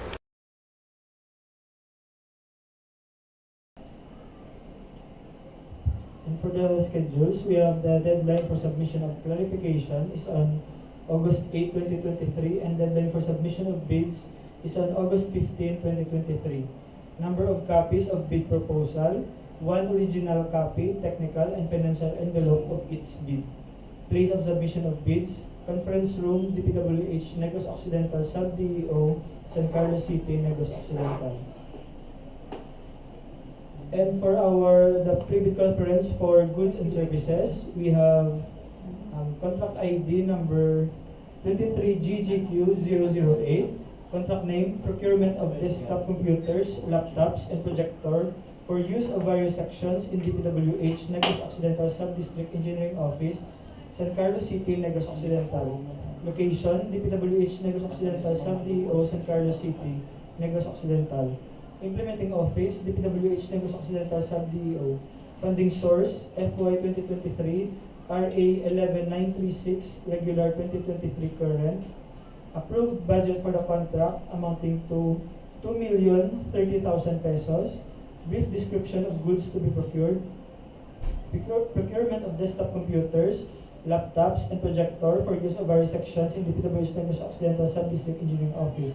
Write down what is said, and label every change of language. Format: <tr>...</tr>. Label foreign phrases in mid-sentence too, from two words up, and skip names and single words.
<en>And for the schedules, we have the deadline for submission of clarification is on August 8, 2023, and deadline for submission of bids is on August 15, 2023. Number of copies of bid proposal, 1 original copy, technical and financial envelope of each bid. Place of submission of bids, conference room, DPWH Negros Occidental, Sub-DEO, San Carlos City, Negros Occidental. And for the pre-bid conference for goods and services, we have contract ID number 23GGQ008. Contract name, procurement of desktop computers, laptops, and projector for use of various sections in DPWH Negros Occidental Sub-District Engineering Office, San Carlos City, Negros Occidental. Location, DPWH Negros Occidental Sub-DEO, San Carlos City, Negros Occidental. Implementing Office, DPWH Negros Occidental Sub-DEO. Funding source, FY 2023, RA 11936, regular 2023 current. Approved budget for the contract amounting to 2,030,000 pesos. Brief description of goods to be procured. Procurement of desktop computers, laptops, and projector for use of various sections in the DPWH Negros Occidental Sub-District Engineering Office.</en>